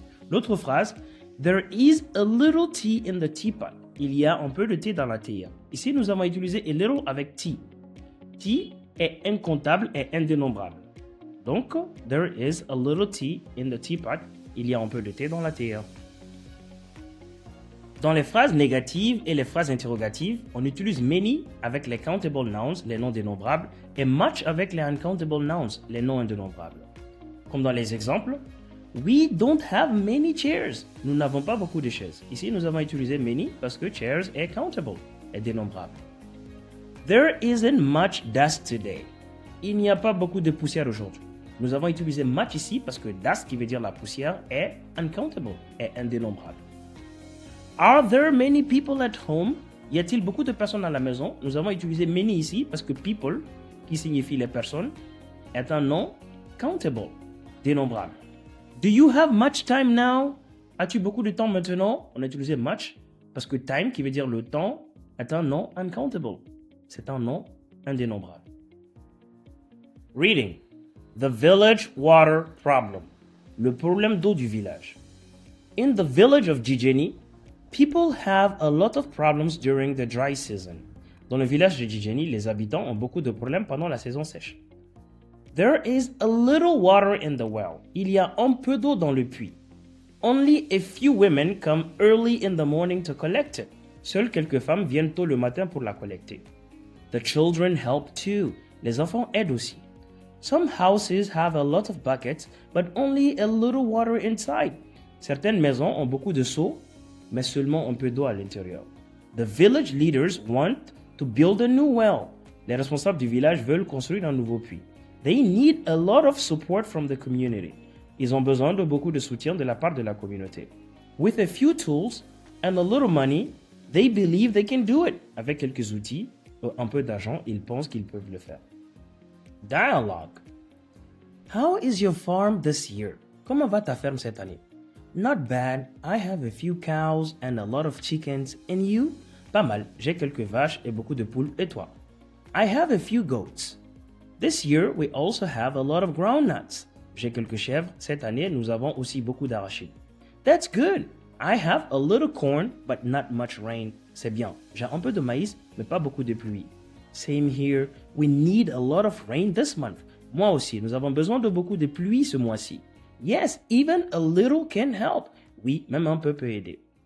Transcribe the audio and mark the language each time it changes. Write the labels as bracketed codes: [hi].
[fr] L'autre phrase, [en] there is a little tea in the teapot. [fr] Il y a un peu de thé dans la théière. Ici, nous avons utilisé [en] a little [fr] avec tea. Tea est incontable et indénombrable. [en] Donc, there is a little tea in the teapot. [fr] Il y a un peu de thé dans la théière. Dans les phrases négatives et les phrases interrogatives, on utilise many avec les [en] countable nouns, [fr] les noms dénombrables, et much avec les [en] uncountable nouns, [fr] les noms indénombrables. Comme dans les exemples, [en] we don't have many chairs. [fr] Nous n'avons pas beaucoup de chaises. Ici, nous avons utilisé many parce que chairs est countable, est dénombrable. [en] There isn't much dust today. [fr] Il n'y a pas beaucoup de poussière aujourd'hui. Nous avons utilisé much ici parce que dust, qui veut dire la poussière, est uncountable, est indénombrable. [en] Are there many people at home? [fr] Y a-t-il beaucoup de personnes à la maison? Nous avons utilisé many ici parce que people, qui signifie les personnes, est un nom countable, dénombrable. [en] Do you have much time now? [fr] As-tu beaucoup de temps maintenant? On a utilisé much parce que time, qui veut dire le temps, est un nom uncountable. C'est un nom indénombrable. [en] Reading. The village water problem. [fr] Le problème d'eau du village. [en] In the village of Jijeni, people have a lot of problems during the dry season. [fr] Dans le village de Jijeni, les habitants ont beaucoup de problèmes pendant la saison sèche. [en] There is a little water in the well. [fr] Il y a un peu d'eau dans le puits. [en] Only a few women come early in the morning to collect it. [fr] Seules quelques femmes viennent tôt le matin pour la collecter. [en] The children help too. [fr] Les enfants aident aussi. [en] Some houses have a lot of buckets, but only a little water inside. [fr] Certaines maisons ont beaucoup de seaux, mais seulement un peu d'eau à l'intérieur. [en] The village leaders want to build a new well. [fr] Les responsables du village veulent construire un nouveau puits. [en] They need a lot of support from the community. [fr] Ils ont besoin de beaucoup de soutien de la part de la communauté. [en] With a few tools and a little money, they believe they can do it. [fr] Avec quelques outils et un peu d'argent, ils pensent qu'ils peuvent le faire. [en] Dialogue. How is your farm this year? [fr] Comment va ta ferme cette année? [en] Not bad. I have a few cows and a lot of chickens. And you? [fr] Pas mal. J'ai quelques vaches et beaucoup de poules. Et toi? [en] I have a few goats. This year, we also have a lot of groundnuts. [fr] J'ai quelques chèvres. Cette année, nous avons aussi beaucoup d'arachides. [en] That's good. I have a little corn, but not much rain. [fr] C'est bien. J'ai un peu de maïs, mais pas beaucoup de pluie. [en] Same here. We need a lot of rain this month. [fr] Moi aussi, nous avons besoin de beaucoup de pluie ce mois-ci. [en] Yes, even a little can help. [fr] Oui, même un peu peut aider.